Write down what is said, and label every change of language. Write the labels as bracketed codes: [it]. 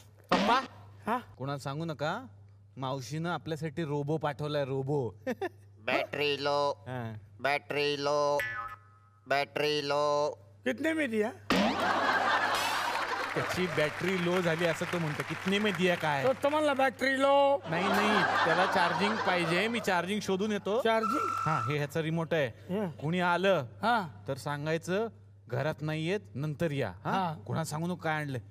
[mr] पप्पा कोणाला सांगू नका, मावशीनं आपल्यासाठी रोबो पाठवलाय, robot. [en] Battery low, battery low, battery low. [hi] कितने में दिया? [mr] त्याची बॅटरी लो झाली असं तो म्हणतो. [hi] कितने में दिया [mr] काय? तो तुम्हाला बॅटरी लो. नाही नाही, त्याला चार्जिंग पाहिजे, मी चार्जिंग शोधून येतो. चार्जिंग. हा, हे ह्याचा रिमोट आहे. कुणी आलं हा तर सांगायचं घरात नाहीयेत, नंतर या. कुणा सांगू नको काय आणलंय.